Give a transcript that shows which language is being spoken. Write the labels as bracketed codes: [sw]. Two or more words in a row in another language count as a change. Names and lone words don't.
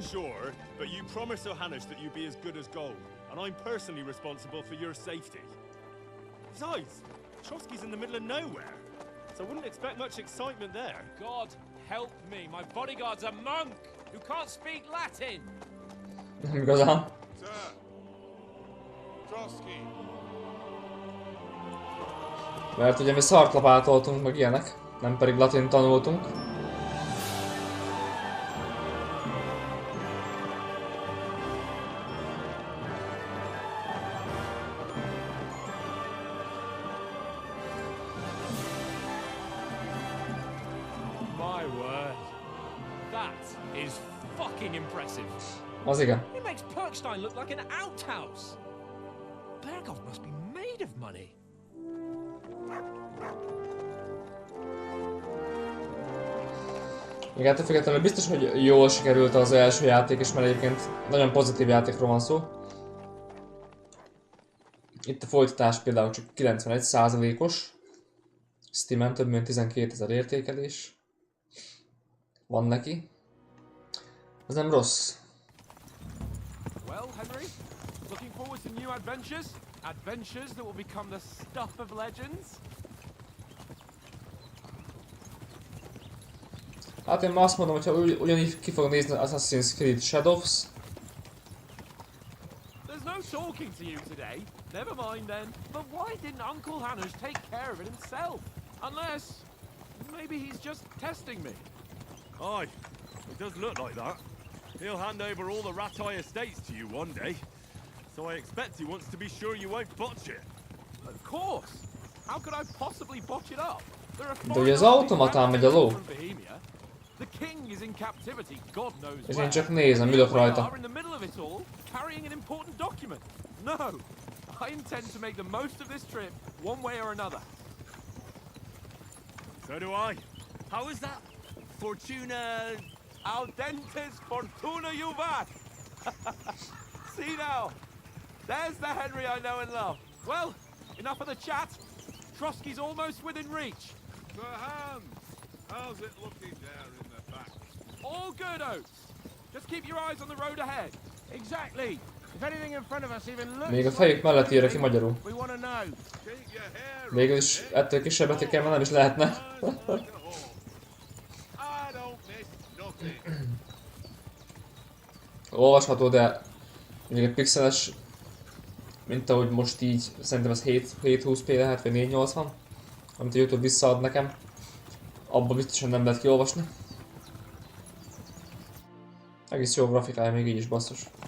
[en] Sure, but you promised Johannes that you'd be as good as gold, and I'm personally responsible for your safety. Besides, Trotsky's in the middle of nowhere, so I wouldn't expect much excitement there. God help me, my bodyguard's a monk who can't speak Latin. [hu] Igazán. [en] Sir! Trotsky! [hu] Mert ugye mi szartlapátoltunk, meg ilyenek, nem pedig latin tanultunk. [en] My word, that is fucking impressive. [hu] Az igen. [en] It makes Perkstein look like an outhouse. Bergov must be made of money. [hu] Igen, ettől függetlenül biztos, hogy jól sikerült az első játék is, mert egyébként nagyon pozitív játékról van szó. Itt a folytatás például csak 91%-os. Steamen több mint 12 000 értékelés van neki. Ez nem rossz. [en] Well, Henry, looking forward to new adventures? Adventures that will become the stuff of legends? [hu] Hát én ma azt mondom, hogyha ugyanígy ki fog nézni Assassin's Creed Shadows. [en] There's no talking to you today. Never mind then. But why didn't Uncle Hannes take care of it himself? Unless, maybe he's just testing me. Aye, it does look like that. He'll hand over all the Ratai estates to you one day. So I expect he wants to be sure you won't botch it. Of course. How could I possibly botch it up? There are [hu] De ugye az automatán megy a ló. [en] The king is in captivity, God knows [hu] És [en] where. [hu] én csak nézem, ülök rajta. [en] In the middle of it all, carrying an important document. No, I intend to make the most of this trip, one way or another. So do I. How is that? Fortuna... [la] Audentes fortuna juvat. [en] See now, there's the Henry I know and love. Well, enough of the chat. Trotsky's almost within reach. Sir Hans! How's it looking there in the back? All good, Oates. Just keep your eyes on the road ahead. Exactly. If anything in front of us even looks [hu] Még a fejük mellett írja ki magyarul. [en] we want to know. Keep your hair [hu] Végül is ettől kisebbet kell, nem is lehetne. [en] I don't miss nothing. [hu] Olvasható, de még egy pixeles, mint ahogy most így, szerintem ez 720p lehet, vagy 480, amit a YouTube visszaad nekem. Abba biztosan nem lehet kiolvasni. Egész jó grafikája még így is, basszus.